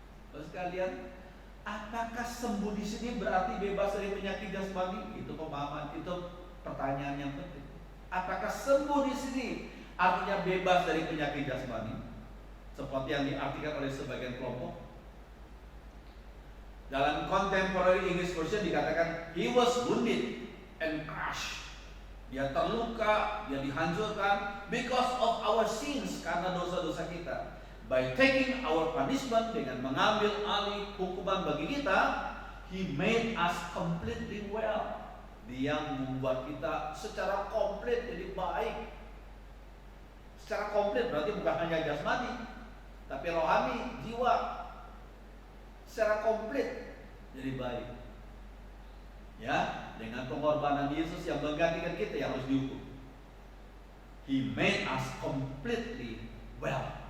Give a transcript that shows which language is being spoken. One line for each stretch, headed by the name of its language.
Indonesian: Terus sekalian, apakah sembuh di sini berarti bebas dari penyakit jasmani? Itu pemahaman, itu pertanyaan yang penting. Apakah sembuh di sini artinya bebas dari penyakit jasmani, seperti yang diartikan oleh sebagian kelompok? Dalam
English: Contemporary English Version
Indonesian: dikatakan,
English: he was wounded and crushed.
Indonesian: Dia terluka, dia dihancurkan
English: because of our sins,
Indonesian: karena dosa-dosa kita.
English: By taking our punishment,
Indonesian: dengan mengambil alih hukuman bagi kita,
English: he made us completely well.
Indonesian: Dia membuat kita secara komplit jadi baik. Secara komplit berarti bukan hanya jasmani, tapi rohani, jiwa, secara komplit jadi baik. Ya, dengan pengorbanan Yesus yang menggantikan kita yang harus dihukum.
English: He made us completely well.